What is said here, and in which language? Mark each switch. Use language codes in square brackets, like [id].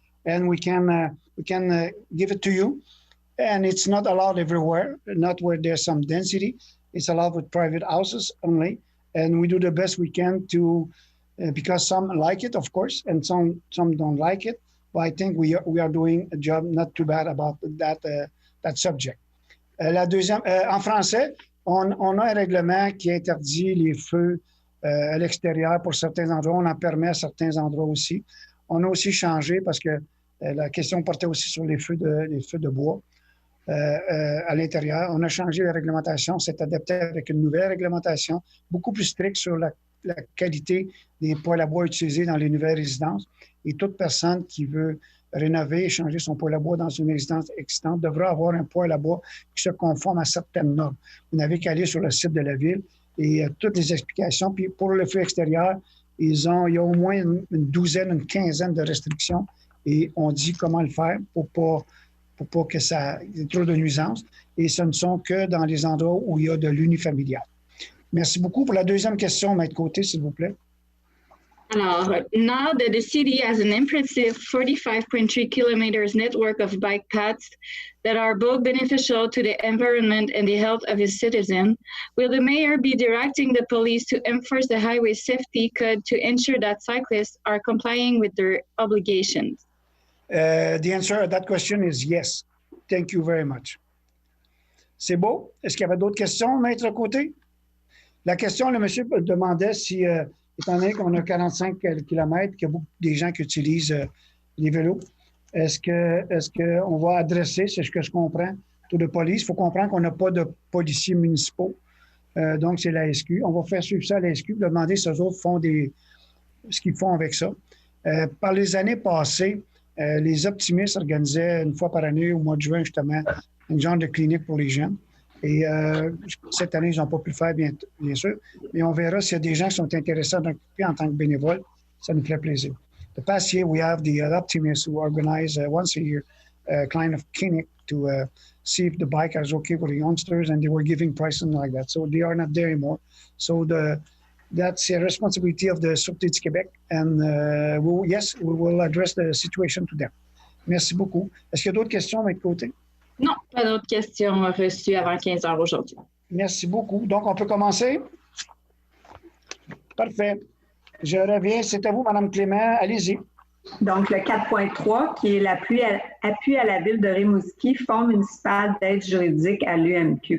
[en] And we can give it to you. And it's not allowed everywhere, not where there's some density. It's allowed with private houses only. And we do the best we can to, because some like it, of course, and some don't like it. But I think we are doing a job not too bad about that subject. [fr] La deuxième, en français, on a un règlement qui interdit les feux à l'extérieur pour certains endroits. On en permet à certains endroits aussi. On a aussi changé parce que la question portait aussi sur les feux de bois à l'intérieur. On a changé la réglementation, s'est adapté avec une nouvelle réglementation beaucoup plus stricte sur la qualité des poêles à bois utilisés dans les nouvelles résidences. Et toute personne qui veut rénover et changer son poêle à bois dans une résidence existante devra avoir un poêle à bois qui se conforme à certaines normes. Vous n'avez qu'à aller sur le site de la ville et toutes les explications. Puis pour le feu extérieur, il y a au moins une douzaine, une quinzaine de restrictions et on dit comment le faire pour pas que ça y ait trop de nuisances. Et ce ne sont que dans les endroits où il y a de l'unifamilial. Merci beaucoup. Pour la deuxième question, Maître Côté, s'il vous plaît. [en] Alors, now that the city has an impressive 45.3 kilometers network of bike paths that are both beneficial to the environment and the health of its citizens, will the mayor be directing the police to enforce the highway safety code to ensure that cyclists are complying with their obligations? The answer to that question is yes. Thank you very much. [fr] C'est beau. Est-ce qu'il y avait d'autres questions, Maître Côté? La question, le monsieur demandait si, étant donné qu'on a 45 km, qu'il y a beaucoup de gens qui utilisent les vélos, est-ce qu'on va adresser, c'est ce que je comprends, taux de police? Il faut comprendre qu'on n'a pas de policiers municipaux. Donc, c'est la SQ. On va faire suivre ça à la SQ, demander si eux autres font ce qu'ils font avec ça. Par les années passées, les optimistes organisaient une fois par année, au mois de juin, justement, une genre de clinique pour les jeunes. Et cette année, ils n'ont pas pu le faire, bien sûr. Mais on verra s'il y a des gens qui sont intéressés à occuper en tant que bénévoles. Ça nous fait plaisir. [en] The past year, we have the optimists who organize once a year a kind of clinic to see if the bike is okay with the youngsters, and they were giving pricing like that. So they are not there anymore. So that's a responsibility of the Sûreté du Québec. And yes, we will address the situation to them. [fr] Merci beaucoup. Est-ce qu'il y a d'autres questions de votre côté? Non, pas d'autres questions reçues avant 15 heures aujourd'hui. Merci beaucoup. Donc, on peut commencer? Parfait. Je reviens. C'est à vous, Mme Clément. Allez-y. Donc, le 4.3, qui est l'appui à la Ville de Rimouski, Fonds municipal d'aide juridique à l'UMQ.